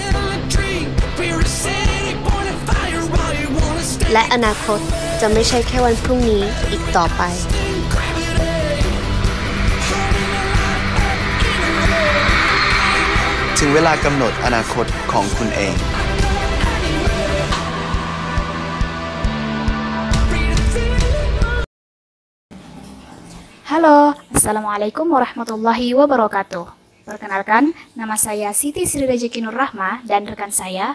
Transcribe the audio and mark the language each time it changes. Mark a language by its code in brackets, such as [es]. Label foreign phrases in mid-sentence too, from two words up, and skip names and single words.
[th] และอนาคตจะไม่ใช่แค่วันพรุ่งนี้อีกต่อไป ถึงเวลากำหนดอนาคตของคุณเอง [id] Halo, Assalamualaikum warahmatullahi wabarakatuh. Perkenalkan, nama saya Siti Sri Rejeki Nur Rahma dan rekan saya